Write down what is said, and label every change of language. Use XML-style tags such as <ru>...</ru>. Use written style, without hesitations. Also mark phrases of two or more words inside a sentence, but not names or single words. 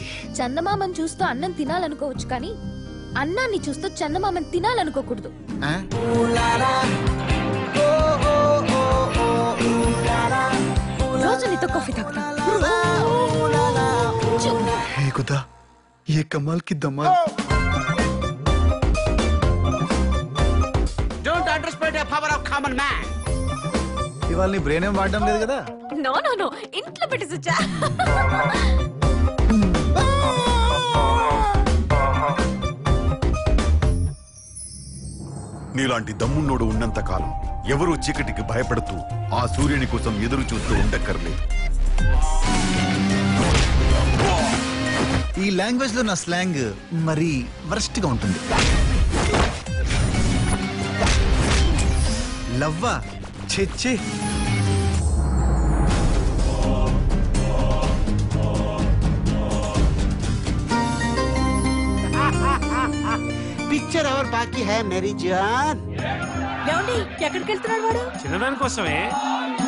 <te>చందమామని చూస్తూ అన్నం తినాలనుకోవచ్చు కానీ అన్నాన్ని చూస్తూ చందమామని తినాలనుకోకూడదు. రోజు నీతో కాఫీ తాగుతా.</te> <hi>ऐ खुदा, ये कमाल की धमाल.</hi> <en>Don't underestimate the power of common man.</en> <te>ఇవాళ నీ బ్రెయిన్ ఏం వాడడం లేదు కదా?</te> <en>No no no,</en> <te>ఇంట్లో పెట్టేసొచ్చా. నీలాంటి దమ్మున్నోడు ఉన్నంత కాలం ఎవరూ చీకటికి భయపడుతూ ఆ సూర్యుని కోసం ఎదురు చూస్తూ ఉండక్కర్లేదు. ఈ లాంగ్వేజ్ లో నా స్లాంగ్ మరి వరస్ట్ గా ఉంటుంది. లవ్వా ఛే.</te> <hi>पिक्चर और बाकी है मेरी जान.</hi> <te>ఎక్కడికి వెళ్తున్నాడు వాడు? చిన్నదాని కోసమే.</te>